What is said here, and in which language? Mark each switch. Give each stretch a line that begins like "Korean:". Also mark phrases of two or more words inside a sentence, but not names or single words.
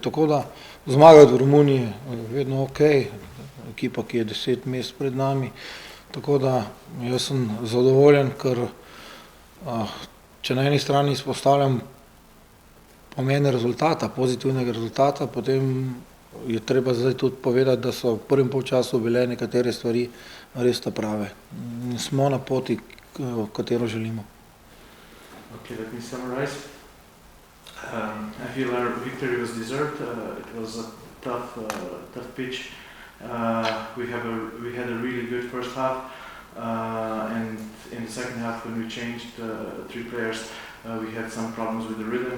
Slovenian: Tako da zmagati v Romuniji je vedno ok, ekipa, ki je 10 mest pred nami, tako da jaz sem zadovoljen, ker če na eni strani izpostavljam pomen rezultata, pozitivnega rezultata, potem je treba zdaj tudi povedati, da so v prvem polčasu bile nekatere stvari res ta prave. Smo na poti, katero želimo.
English: Okay, let me summarize. I feel our victory was deserved. It was a tough pitch. We had a really good first half, and in the second half, when we changed 3 players, we had some problems with the rhythm.